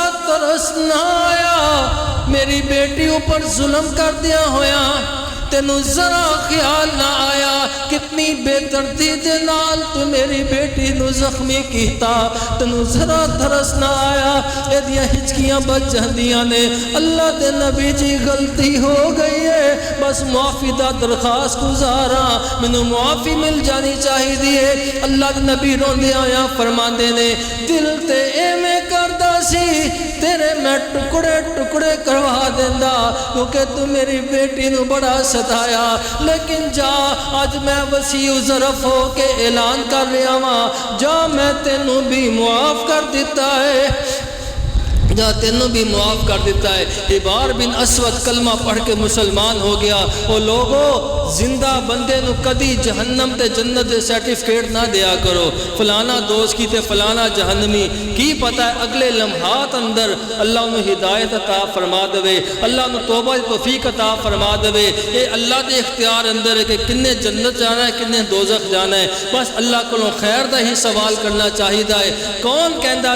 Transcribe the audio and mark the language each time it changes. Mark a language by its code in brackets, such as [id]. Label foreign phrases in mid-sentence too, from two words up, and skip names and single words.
[pa] ترس نہ آیا میری بیٹی اوپر ظلم کر دیا ہویا تینوں ذرا خیال نہ آیا کتنی بے دردی دے نال تو میری بیٹی نو زخمی کیتا تینوں ذرا ترس نہ آیا اے دیاں ہچکیاں بچ جاندیاں نے اللہ دے نبی جی غلطی ہو گئی ہے بس معافی دا درخواست گزارا مینوں معافی مل جانی چاہیے اللہ دے نبی روندے آیا فرماندے نے دل تے ایویں کردا سی تیرے میں ٹکڑے ٹکڑے کروا دیندا کیونکہ تو میری بیٹی نو بڑا ستایا لیکن جا آج میں وسیع ظرف ہو کے اعلان کر رہا ہوں جا میں تینوں بھی معاف کر دیتا ہے جا تینوں بھی معاف کر دیتا ہے حبار بن اسود کلمہ پڑھ کے مسلمان ہو گیا وہ لوگوں زندہ بندے نو کدی جہنم تے جنت دے سرٹیفکیٹ نہ دیا کرو فلانا دوست کی تے فلانا جہنمی کی پتہ ہے اگلے لمحات اندر اللہ انہوں ہدایت عطا فرما دے اللہ انہوں توبہ توفیق عطا فرما دے اے اللہ دے اختیار اندر ہے کہ کنے جنت جانا ہے کنے دوزخ جانا ہے بس اللہ کو خیر دا ہی سوال کرنا چاہیے ہے کون کہندا